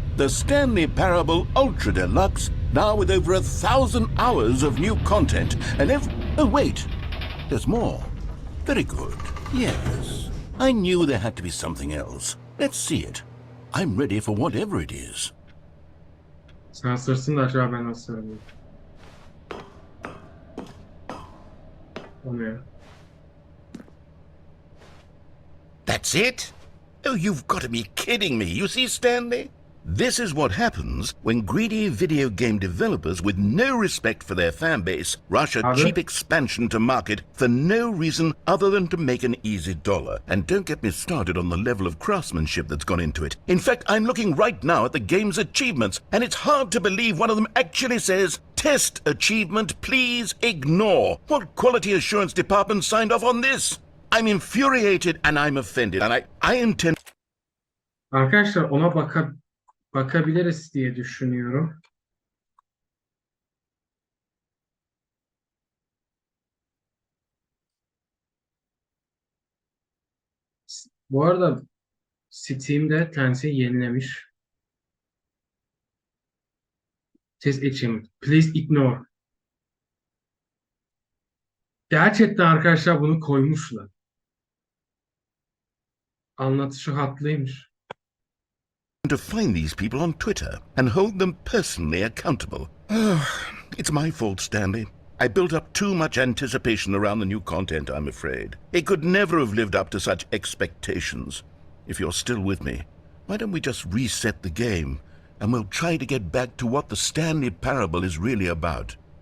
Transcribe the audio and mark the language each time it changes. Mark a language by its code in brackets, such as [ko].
[en] The Stanley Parable Ultra Deluxe, now with over 1,000 hours of new content. And oh wait, there's more. Very good. Yes, I knew there had to be something else. Let's see it. I'm ready for whatever it is. [tr] Sen sırsın da acaba ben nasıl söyleyeyim? O ne? [en] That's it? Oh, you've got to be kidding me. You see, Stanley? This is what happens when greedy video game developers with no respect for their fan base rush a cheap expansion to market for no reason other than to make an easy dollar. And don't get me started on the level of craftsmanship that's gone into it. In fact, I'm looking right now at the game's achievements, and it's hard to believe one of them actually says, "Test achievement, please ignore." What quality assurance department signed off on this? I'm infuriated and I'm offended, and I intend... [tr] Arkadaşlar ona bakabiliriz diye düşünüyorum. Bu arada Steam'de kendisi yenilemiş. [en] Test achievement. Please ignore. [tr] Gerçekten arkadaşlar bunu koymuşlar. Anlatışı haklıymış. [en] to find these people on Twitter and hold them personally accountable. It's my fault, Stanley. I built up too much anticipation around the new content, I'm afraid. It could never have lived up to such expectations. If you're still with me, why don't we just reset the game and we'll try to get back to what the Stanley Parable is really about.